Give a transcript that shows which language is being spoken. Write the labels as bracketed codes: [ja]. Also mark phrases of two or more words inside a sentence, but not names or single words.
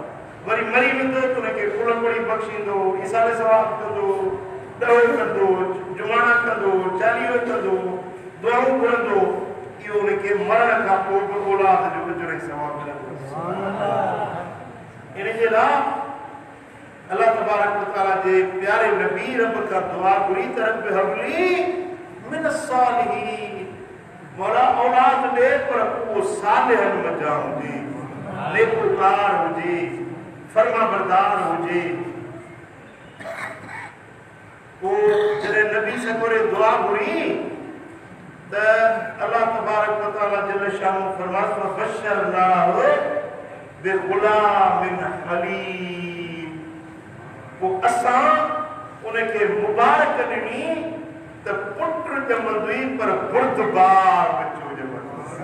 [sd] वरी मरी वेंदो त उनखे फुल पड़ी बख़्शींदो, इसाले सवाब कंदो, ॾहो कंदो, जुमाणा कंदो, चालीहो कंदो, दुआऊं घुरंदो। इहो उनखे मरण खां पोइ बि औलाद जो अजर ऐं सवाब मिलंदो। इन जे लाइ अल्लाह [ar] تبارك وتعالى [sd] जे प्यारे नबी रब का दुआ घुरी त [ar] رب هب لي من الصالحين, [sd] मौला औलाद ॾे पर उहो सालिहनि मंझां हुजे, नेकोकार हुजे, फर्मा बरदार हुजे। पोइ जॾहिं नबी सगोरे दुआ घुरी त अल्लाह [ar] تبارك وتعالى جل شأنه [sd] फरमास [ar] بشرناه بغلام حليم. [sd] पोइ असां उनखे मुबारक ॾिनी त पुट ॼमंदुई पर बुर्दबार बच्चो ॼमंदो।